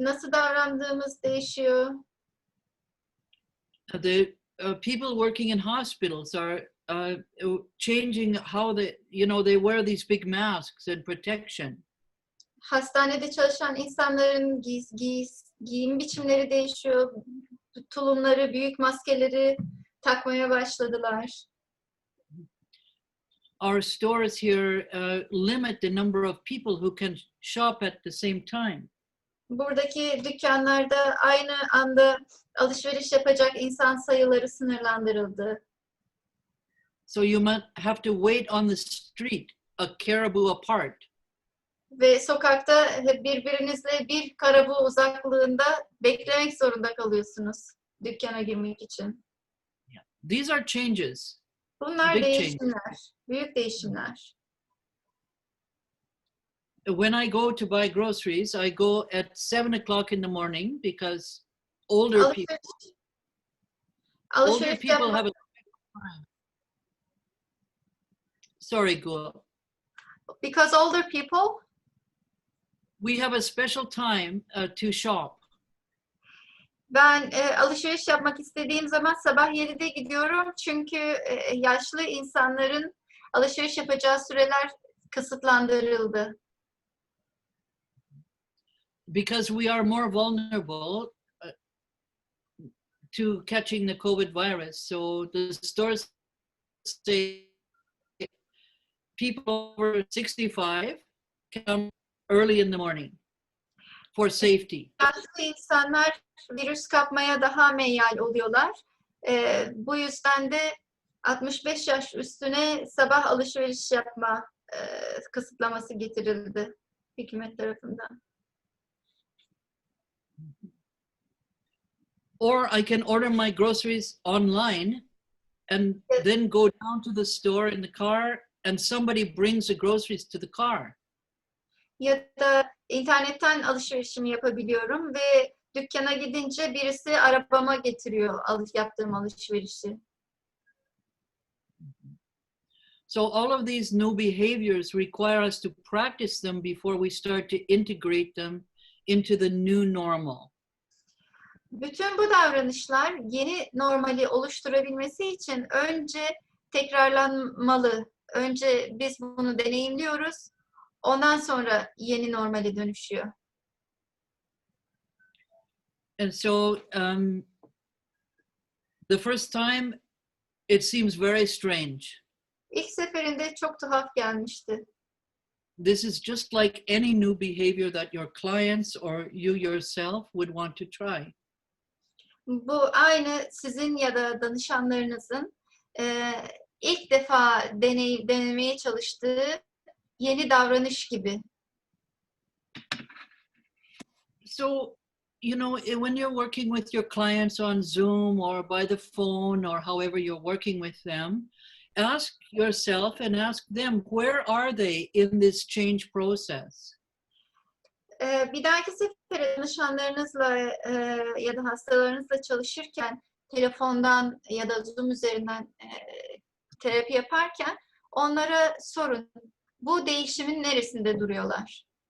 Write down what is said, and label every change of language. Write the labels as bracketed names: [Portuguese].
[Turkish] Nasıl davrandığımız değişiyor. [English] The people working in hospitals are changing how they wear these big masks and protection. [Turkish] Hastanede çalışan insanların giyim biçimleri değişiyor. Tulumları, büyük maskeleri takmaya başladılar. [English] Our stores here limit the number of people who can shop at the same time. [Turkish] Buradaki dükkanlarda aynı anda alışveriş yapacak insan sayıları sınırlandırıldı. [English] So you might have to wait on the street a caribou apart. [Turkish] Ve sokakta birbirinizle bir karabu uzaklığında beklemek zorunda kalıyorsunuz dükkana girmek için. [English] These are changes. [Turkish] Bunlar [English] Big [Turkish] değişimler, büyük değişimler. [English] When I go to buy groceries, I go at 7 o'clock in the morning because older people [Turkish] Alışveriş yapmak, [English] have a time. Sorry, go. because older people, We have a special time to shop. [Turkish] ben alışveriş yapmak istediğim zaman sabah 7'de gidiyorum çünkü yaşlı insanların alışveriş yapacağı süreler kısıtlandırıldı. [English] Because we are more vulnerable to catching the COVID virus. So the stores say people over 65 come early in the morning for safety. [Turkish] Yaşlı insanlar virüs kapmaya daha meyyal oluyorlar. Bu yüzden de 65 yaş üstüne sabah alışveriş yapma kısıtlaması getirildi hükümet tarafından. [English] Or I can order my groceries online and then go down to the store in the car and somebody brings the groceries to the car. [Turkish] Ya da internetten alışverişimi yapabiliyorum ve dükkana gidince birisi arabama getiriyor yaptığım alışverişi. [English] So all of these new behaviors require us to practice them before we start to integrate them into the new normal. [Turkish] Bütün bu davranışlar yeni normali oluşturabilmesi için önce tekrarlanmalı. Önce biz bunu deneyimliyoruz. Ondan sonra yeni normale dönüşüyor. [English] And so the first time, it seems very strange. [Turkish] İlk seferinde çok tuhaf gelmişti. [English] This is just like any new behavior that your clients or you yourself would want to try. [Turkish] Bu aynı sizin ya da danışanlarınızın ilk defa denemeye çalıştığı yeni davranış gibi. [English] So, you know, when you're working with your clients on Zoom or by the phone or however you're working with them, ask yourself and ask them, where are they in this change process? [Turkish] Bir dahaki sefere danışanlarınızla ya da hastalarınızla çalışırken telefondan ya da Zoom üzerinden terapi yaparken onlara sorun. Bu değişimin neresinde duruyorlar?